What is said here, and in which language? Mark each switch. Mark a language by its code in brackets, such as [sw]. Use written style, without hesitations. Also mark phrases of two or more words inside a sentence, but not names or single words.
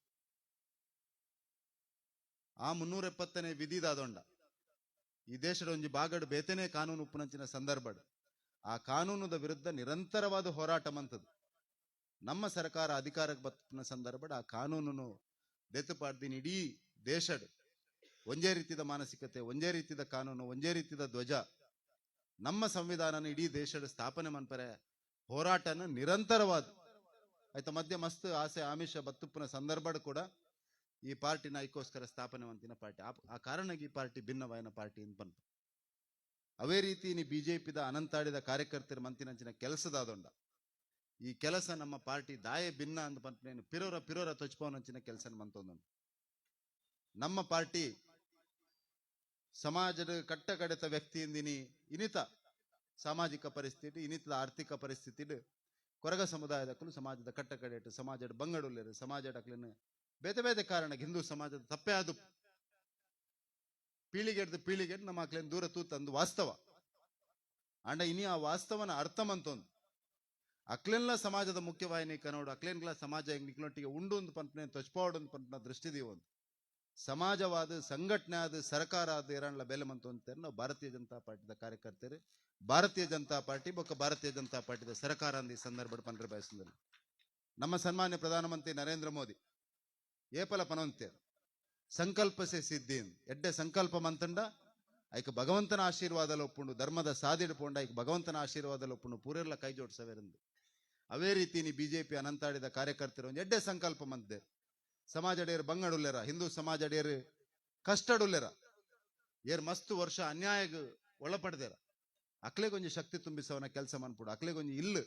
[tcy] ಆ 370ನೇ ವಿಧಿದಾದೊಂಡ ಈ ದೇಶದ ಒಂಜಿ ಬಾಗಡ್ ಬೇತನೆ ಕಾನೂನು ಉಪ್ಪುನಂಚಿನ ಸಂದರ್ಭ ಆ ಕಾನೂನುದ ವಿರುದ್ಧ ನಿರಂತರವಾದ ಹೋರಾಟ ಮಂತದ್ದು ನಮ್ಮ ಸರ್ಕಾರ ಅಧಿಕಾರಕ್ಕೆ ಬತ್ತಿನ ಸಂದರ್ಭ ಆ ಕಾನೂನನ್ನು ದೆತ್ತುಪಾಡ್ದಿನ ಇಡೀ ದೇಶಡ್ [kn] ಒಂದೇ ರೀತಿಯ ಮಾನಸಿಕತೆ ಒಂದೇ ರೀತಿಯ ಕಾನೂನು ಒಂದೇ ರೀತಿಯ ಧ್ವಜ [tcy] ನಮ್ಮ ಸಂವಿಧಾನನ ಇಡೀ ದೇಶದ ಸ್ಥಾಪನೆ ಮನ್ಪರೆ ಹೋರಾಟನ ನಿರಂತರವಾದ ಆಯ್ತಾ ಮಧ್ಯ ಮಸ್ತ್ ಆಸೆ ಆಮಿಷ ಬತ್ತುಪ್ಪನ ಸಂದರ್ಭ ಕೂಡ ಈ ಪಾರ್ಟಿನ ಐಕೋಸ್ಕರ ಸ್ಥಾಪನೆ ಮಂತಿನ ಪಾರ್ಟಿ ಆ ಕಾರಣಕ್ಕೆ ಈ ಪಾರ್ಟಿ ಭಿನ್ನವಾಯಿನ ಪಾರ್ಟಿ ಅಂತ ಬಂತು ಅವೇ ರೀತಿ ನೀ ಬಿಜೆಪಿದ ಅನಂತಾಡಿದ ಕಾರ್ಯಕರ್ತರ ಮಂತಿನಂಚಿನ ಕೆಲಸದಾದೊಂಡ ಈ ಕೆಲಸ ನಮ್ಮ ಪಾರ್ಟಿ ದಾಯ ಭಿನ್ನ ಅಂತ ಬಂತು ಪಿರೋರ ತೊಚ್ಪವನಂಚಿನ ಕೆಲಸ ಮಂತೊಂದು ನಮ್ಮ ಪಾರ್ಟಿ ಸಮಾಜದ ಕಟ್ಟ ಕಡೆತ ವ್ಯಕ್ತಿಯಿಂದಿನಿ ಇನಿತ ಸಾಮಾಜಿಕ ಪರಿಸ್ಥಿತಿ ಇನ್ನಿತದ ಆರ್ಥಿಕ ಪರಿಸ್ಥಿತಿ ಕೊರಗ ಸಮುದಾಯದಕ್ಕೂ ಸಮಾಜದ ಕಟ್ಟ ಕಡೆಟ್ಟು ಸಮಾಜದ ಬಂಗಡುಲ್ಲೇರು ಸಮಾಜಡಕ್ಲೇನು ಬೇತೆ ಬೇತೆ ಕಾರಣ ಹಿಂದೂ ಸಮಾಜದ ತಪ್ಪೇ ಅದು ಪೀಳಿಗೆ ನಮ್ಮ ಮಕ್ಳೇನು ದೂರ ತೂತಂದು ವಾಸ್ತವ ಅಂಡ ಇನಿ ಆ ವಾಸ್ತವನ ಅರ್ಥ ಮಂತೊಂದು ಅಕ್ಲೆನ್ಲ ಸಮಾಜದ ಮುಖ್ಯವಾಹಿನಿ ಕನ್ನೋಡು ಅಕ್ಲೆನ್ಲ ಸಮಾಜ ನಿಕ್ಲೊಟ್ಟಿಗೆ ಉಂಡು ಒಂದು ಪಂಪನೆ ತೊಚ್ಪಾಡು ಒಂದು ಪಂಪನ ದೃಷ್ಟಿದೀವಿ ಒಂದು ಸಮಾಜವಾದ ಸಂಘಟನೆ ಆದ ಸರ್ಕಾರ ಆದ ಏರಣ್ಣ ಬೆಲೆ ಮಂತು ಅಂತಾರೆ ನಾವು ಭಾರತೀಯ ಜನತಾ ಪಾರ್ಟಿದ ಕಾರ್ಯಕರ್ತರು ಭಾರತೀಯ ಜನತಾ ಪಾರ್ಟಿ ಬೊಕ್ಕ ಭಾರತೀಯ ಜನತಾ ಪಾರ್ಟಿದ ಸರ್ಕಾರ ಅಂದ ಈ ಸಂದರ್ಭ ಪಂಡ್ರೆ ಬಯಸಿದಲ್ಲಿ ನಮ್ಮ ಸನ್ಮಾನ್ಯ ಪ್ರಧಾನಮಂತ್ರಿ ನರೇಂದ್ರ ಮೋದಿ ಏಪಲ ಪನೊಂತೇರು ಸಂಕಲ್ಪಸೆ ಸಿದ್ಧಿ ಎಡ್ಡೆ ಸಂಕಲ್ಪ ಮಂತಂಡ ಐಕ ಭಗವಂತನ ಆಶೀರ್ವಾದಲು ಒಪ್ಪುಂಡು ಧರ್ಮದ ಸಾದಿಡು ಪೋಂಡ ಐಕ ಭಗವಂತನ ಆಶೀರ್ವಾದಲು ಒಪ್ಪುಂಡು ಪೂರೆಲ್ಲ ಕೈ ಜೋಡಿಸವೇರೆಂದು ಅವೇ ರೀತಿ ನೀ ಬಿಜೆಪಿ ಅನಂತಾಡಿದ ಕಾರ್ಯಕರ್ತರು ಒಂದು ಎಡ್ಡೆ ಸಂಕಲ್ಪ ಮಂತೆ ಸಮಾಜಡೇರು ಬಂಗಡುಲ್ಲೆರ ಹಿಂದೂ ಸಮಾಜಡೇರು ಕಷ್ಟಡುಲ್ಲೆರ ಏರ್ ಮಸ್ತ್ ವರ್ಷ ಅನ್ಯಾಯಗ ಒಳಪಡ್ದೇರ ಅಕ್ಲೆಗೊಂಜಿ ಶಕ್ತಿ ತುಂಬಿಸವನ ಕೆಲಸ ಮನ್ಪುಡು ಅಕ್ಲೆಗೊಂಜಿ ಇಲ್ಲು